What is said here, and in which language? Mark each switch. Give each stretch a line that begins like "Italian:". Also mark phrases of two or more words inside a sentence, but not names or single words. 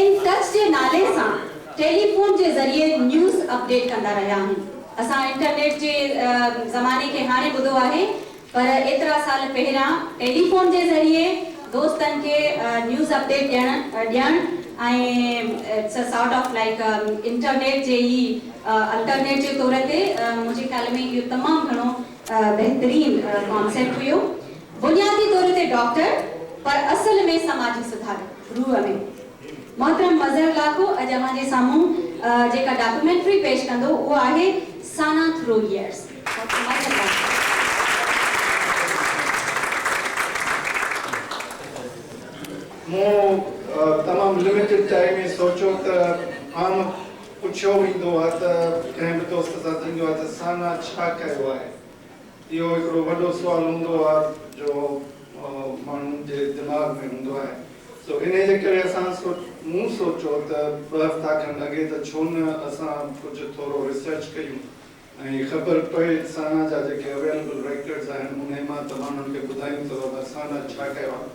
Sindhi: इन टच जे नाले सां टेलीफोन जे ज़रिए
English: news update
Sindhi: कंदा रहिया आहिनि। असां इंटरनेट जे ज़माने खे हाणे ॿुधो आहे पर एतिरा साल पहिरियां टेलीफोन जे ज़रिए दोस्तनि खे
English: news update
Sindhi: ॾियणु ऐं
English: it's a sort of like internet
Sindhi: जे ई अल्टरनेट जे तौर ते मुंहिंजे ख़्याल में इहो तमामु घणो बहितरीन कॉन्सेप्ट हुयो। बुनियादी तौर ते डॉक्टर पर असल में समाजी सुधारक रूह में। मोहतरम मज़हर लाखो अॼु अव्हांजे साम्हूं जेका डॉक्यूमेंट्री पेश कंदो उहो आहे साना थ्रू इयर्स। तमाम
English: limited time
Sindhi: में सोचो त आम पुछियो वेंदो आहे त कंहिं बि दोस्त सां थींदो आहे त साना छा कयो आहे। इहो हिकिड़ो वॾो सुवालु हूंदो आहे जो माण्हुनि जे दिमाग़ में हूंदो आहे। सो इन जे करे मूं सोचो त 2 हफ़्ता खनि अॻे त छो न असां कुझु थोरो रिसर्च कयूं ऐं ख़बर पए साना जा जेके
English: available records
Sindhi: आहिनि उन मां तव्हां खे ॿुधायूं त साना छा कयो आहे।